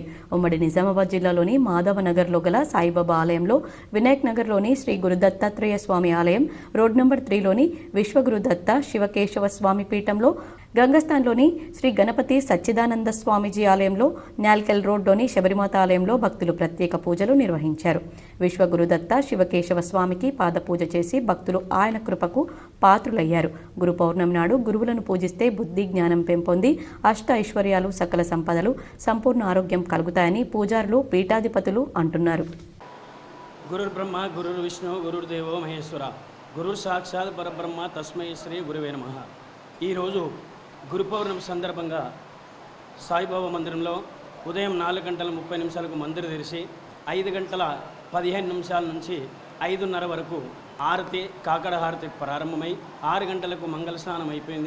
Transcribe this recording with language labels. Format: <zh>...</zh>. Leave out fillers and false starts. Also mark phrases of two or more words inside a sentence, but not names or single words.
<te>ఉమ్మడి నిజామాబాద్ జిల్లాలోని మాధవ నగర్లో గల సాయిబాబా ఆలయంలో, వినాయక్ నగర్లోని శ్రీ గురుదత్తాత్రేయ స్వామి ఆలయం,</te> <en>road number</en> <te>3లోని విశ్వగురుదత్త శివకేశవ స్వామి పీఠంలో, గంగస్థాన్లోని శ్రీ గణపతి సచ్చిదానంద స్వామీజీ ఆలయంలో, న్యాల్కెల్ రోడ్లోని శబరిమాత ఆలయంలో భక్తులు ప్రత్యేక పూజలు నిర్వహించారు. విశ్వగురుదత్త శివకేశవ స్వామికి పాదపూజ చేసి భక్తులు ఆయన కృపకు పాత్రులయ్యారు. గురు పౌర్ణమి నాడు గురువులను పూజిస్తే బుద్ధి జ్ఞానం పెంపొంది అష్ట ఐశ్వర్యాలు, సకల సంపదలు, సంపూర్ణ ఆరోగ్యం కలుగుతాయని పూజారులు, పీఠాధిపతులు అంటున్నారు.</te> <sa>గురుర్ బ్రహ్మ, గురుర్ విష్ణు, గురుర్ దేవో మహేశ్వర, గురుర్ సాక్షాత్ పరబ్రహ్మ, తస్మై శ్రీ గురువే నమః.</sa> <te>ఈరోజు గురు పౌర్ణమి సందర్భంగా సాయిబాబా మందిరంలో ఉదయం 4:30 మందిరం తెరిచి 5:15 నుంచి 5:30 వరకు హారతి, కాకడ హారతి ప్రారంభమై 6 గంటలకు మంగళ స్నానం అయిపోయింది.</te>